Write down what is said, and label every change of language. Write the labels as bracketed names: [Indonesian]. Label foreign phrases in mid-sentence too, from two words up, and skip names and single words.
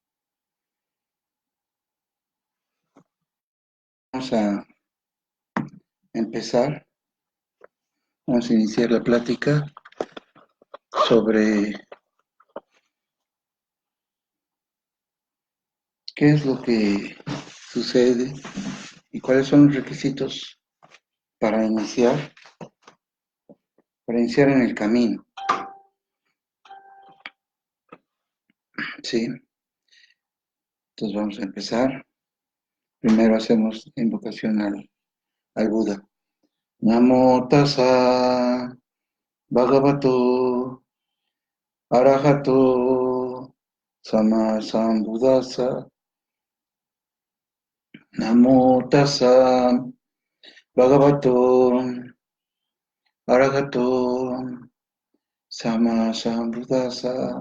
[Spanish] Vamos a empezar, vamos a iniciar la plática sobre qué es lo que sucede y cuáles son los requisitos para iniciar, para iniciar en el camino. Sí, entonces vamos a empezar. Primero hacemos invocación al Buda. [Pali] Namo tassa bhagavato arahato sama sambuddhassa. Namo tassa bhagavato arahato sama sambuddhassa.